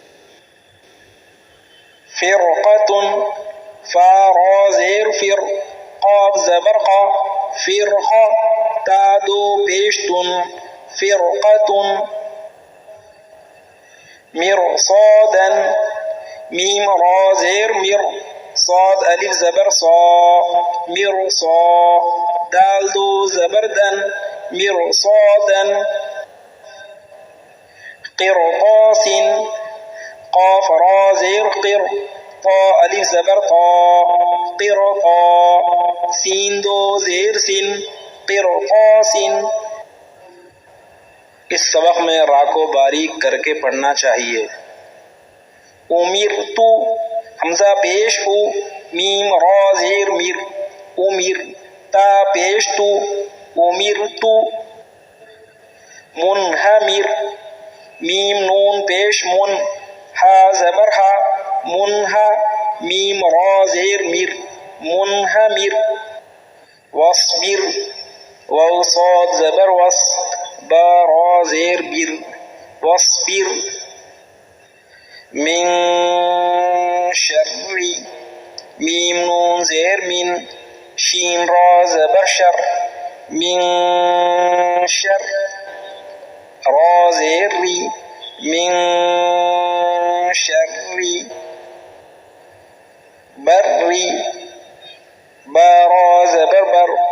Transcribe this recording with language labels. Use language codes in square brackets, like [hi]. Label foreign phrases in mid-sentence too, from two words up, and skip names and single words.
[ur] فرقۃ، فا را زیر فر، قاف زبر قا، فرقہ، تا دو پیش تن، فرقۃ، مرصادا، میم را زیر مر صاد الف زبر صا مر صا دال دو زبر دن مر صادن قرطاس قاف را زیر قر طا الف زبر طا قرطا سین دو زیر سن قرطاس. اس سبق میں را کو باریک کر کے پڑھنا چاہیے. امرت حمزہ پیش او میم را زیر مر امر تا پیش تو امرت. منہمر میم نون پیش من ہا زبر ہا منہا میم را زیر مر منہمر. واصبر واو صاد زبر وس با را زیر بر واصبر. من شر میم نون زیر من شین را زبر شر من شر را زیر ری من شر بری با را زبر بر